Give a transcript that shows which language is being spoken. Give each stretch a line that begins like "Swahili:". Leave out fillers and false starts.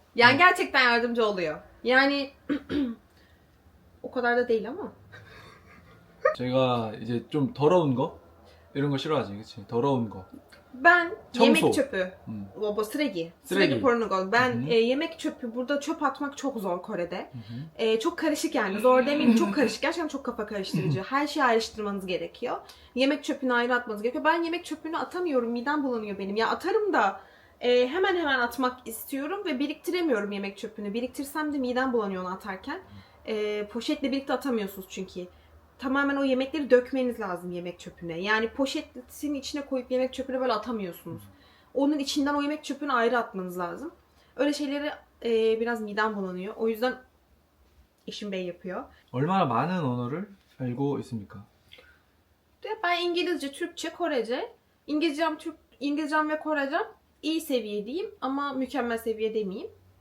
Turkish: Yani gerçekten yardımcı oluyor. Yani o kadar da değil ama.
Korean: 제가 이제 좀 더러운 거 이런 거 싫어하지, 그치? 더러운 거.
Turkish: Ben
Korean: 청소.
Turkish: yemek çöpü. 음.
Korean: Bu 쓰레기. 쓰레기.
Turkish: 쓰레기 porno. Ben Hı hı. yemek çöpü. Burada çöp atmak çok zor Kore'de. Hı hı. Çok karışık yani. Zor demeyeyim, çok karışık. Gerçekten çok kafa karıştırıcı. Her şeyi ayrıştırmanız gerekiyor. Yemek çöpünü ayrı atmanız gerekiyor. Ben yemek çöpünü atamıyorum. Midem bulanıyor benim. Ya atarım da hemen atmak istiyorum ve biriktiremiyorum yemek çöpünü. Biriktirsem de midem bulanıyor onu atarken. Poşetle birlikte atamıyorsunuz çünkü. Tamamen o yemekleri dökmeniz lazım yemek çöpüne. Yani poşetin içine koyup yemek çöpüne böyle atamıyorsunuz. Onun içinden o yemek çöpünü ayrı atmanız lazım. Öyle şeyleri biraz midem bulanıyor. O yüzden eşim bey yapıyor.
Korean: 얼마나 많은 언어를 알고 있습니까?
Turkish: Ben İngilizce, Türkçe, Korece. İngilizcem ve Korecem iyi seviyedeyim ama mükemmel seviye demeyeyim.